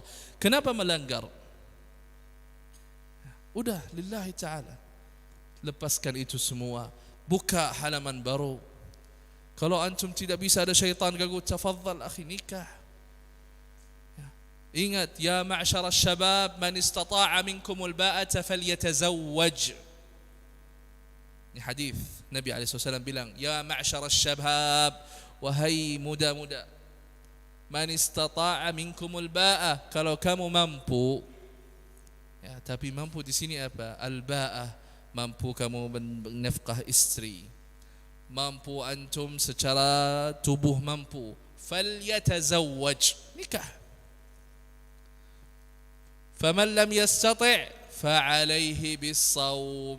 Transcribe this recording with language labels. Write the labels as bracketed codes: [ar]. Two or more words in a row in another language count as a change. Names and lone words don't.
[id] Kenapa melanggar? Udah, [ar] لله تعالى. [id] Lepaskan itu semua. Buka halaman baru. Kalau antum tidak bisa, ada syaitan ganggu, [ar] تفضل أخي, [id] nikah. Ingat, [ar] يا معشر الشباب من استطاع منكم الباءة فليتزوج. [id] Ini hadis Nabi SAW bilang, [ar] يا معشر الشباب, [id] wahai muda-muda, [ar] من استطاع منكم الباءة, [id] kalau kamu mampu. Ya, tapi mampu di sini apa? Al-ba'ah, mampu kamu menafkah istri, mampu antum secara tubuh mampu, falyatazawwaj, nikah. [ar] فمن لم يستطع فعليه بالصوم.